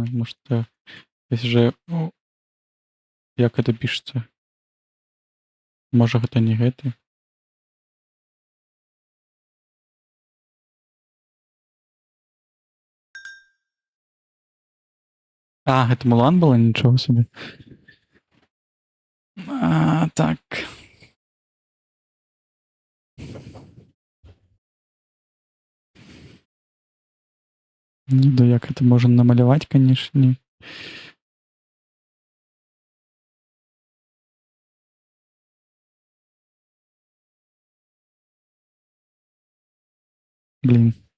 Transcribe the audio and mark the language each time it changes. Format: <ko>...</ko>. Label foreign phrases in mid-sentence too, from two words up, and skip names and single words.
<be>Можа, ёсць жа... Як гэта пішацца? Можа, гэта не гэты? Гэта Мулан была?</be> <uk>Нічого собі. Так.</uk> <be>Не ведаю, як гэта можна намаляваць, канешне. Блін.</be>